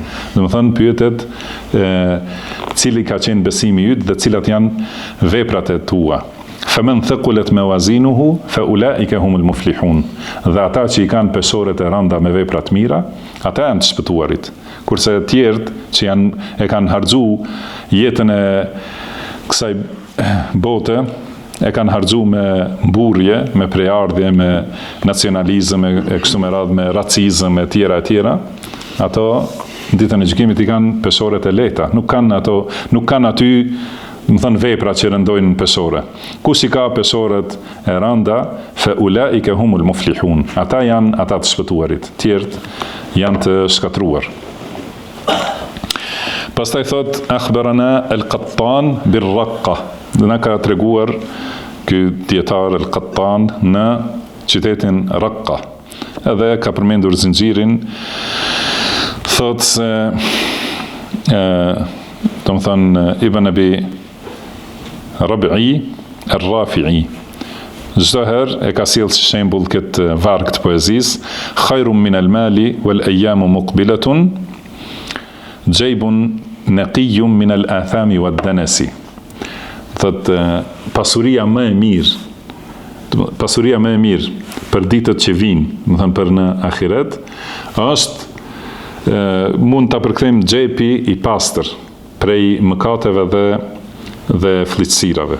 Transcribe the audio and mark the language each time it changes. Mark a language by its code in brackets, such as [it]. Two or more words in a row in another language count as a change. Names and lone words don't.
[sq] Do të thënë pyetet cili ka qenë besimi yt dhe cilat janë veprat e tua. [ar] فمن ثقلت موازينه فأولئك هم المفلحون. [sq] Dhe ata që i kanë pesoret e rënda me vepra të mira, ata janë të shpëtuarit. Kurse të tjerët që e kanë harxhu jetën e kësaj bote, e kanë harxhu me mburrje, me prejardhje, me nacionalizëm, e kështu me radhë, me racizëm e tjera, ato ditën e gjykimit i kanë pesoret e lehta, nuk kanë aty, më thënë, vepra që rëndojnë në pesore. Kush i ka pesoret e rënda, [ar] فأولئك هم المفلحون. [sq] Ata janë ata të shpëtuarit, tjerët janë të shkatruar. Pastaj thot, [ar] أخبرنا القطان بالرقة. [sq] Dhe na ka treguar ky dietar al-Qattan në qytetin Raqqa. Edhe ka përmendur zinxhirin, thot se do të thënë Ibn Abi Rabi'i ar-Rafi'i. Çdo herë e ka sjellë si shembull këtë varg të poezisë, [ar] خير من المال والأيام مقبلة جيب نقي من الآثام والدنس. [sq] Thot pasuria më e mirë për ditët që vijnë, do të thënë për në ahiret, është mund ta përkthejmë xhepi i pastër prej mëkateve dhe fllitësirave.